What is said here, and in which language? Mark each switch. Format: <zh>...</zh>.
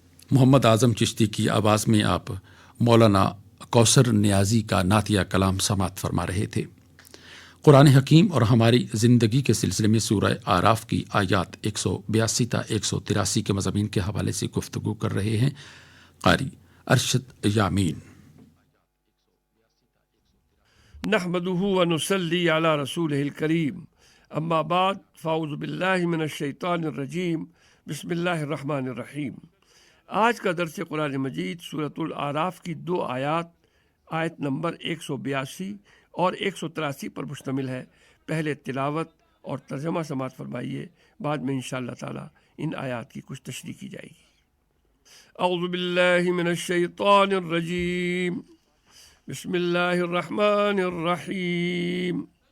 <ur>محمد اعظم چشتی کی آواز میں آپ مولانا کوثر نیازی کا نعتیہ کلام سماعت فرما رہے تھے۔ قرآن حکیم اور ہماری زندگی کے سلسلے میں سورہ اعراف کی آیات 182 تا 183 کے مضامین کے حوالے سے گفتگو کر رہے ہیں قاری ارشد یامین۔</ur> <ar>نحمده ونصلي على رسوله الكريم، اما بعد فاعوذ باللہ من الشیطان الرجیم، بسم اللہ الرحمن الرحیم۔</ar> <ur>آج کا درس قرآن مجید سورۃ الاعراف کی 2 آیات آیت نمبر 182 اور 183 پر مشتمل ہے۔ پہلے تلاوت اور ترجمہ سماعت فرمائیے، بعد میں انشاءاللہ تعالی ان آیات کی کچھ تشریح کی جائے گی۔</ur> <ar>اعوذ باللہ من الشیطان الرجیم، بسم اللہ الرحمن الرحیم۔</ar>